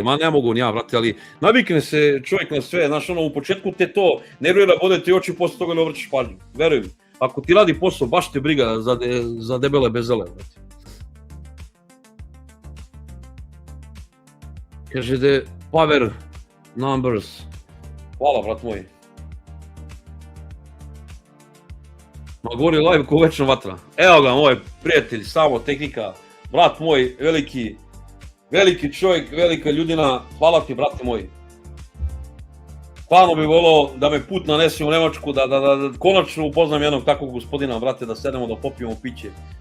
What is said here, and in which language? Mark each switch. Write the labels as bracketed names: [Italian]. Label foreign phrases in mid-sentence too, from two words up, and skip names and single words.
[Serbian] Ma, ne mogu ni ja, brate, ali navikne se čovjek na sve, znaš, ono, u početku te to nervira, bode ti oči, posle toga ne obraćaš pažnju, verujem. Ako ti radi posao, baš te briga za debele bezele, brate. Kaže, [English] the power numbers. [Serbian] Hvala, brat moj. Ma gori live ko večna vatra. Evo ga, moj prijatelj, samo tehnika. Brat moj, veliki čovjek, velika ljudina. Hvala ti, brate moj. Stvarno bi volao da me put nanesi u Nemačku, da konačno upoznam jednog takvog gospodina, brate, da sedemo, da popijemo piće.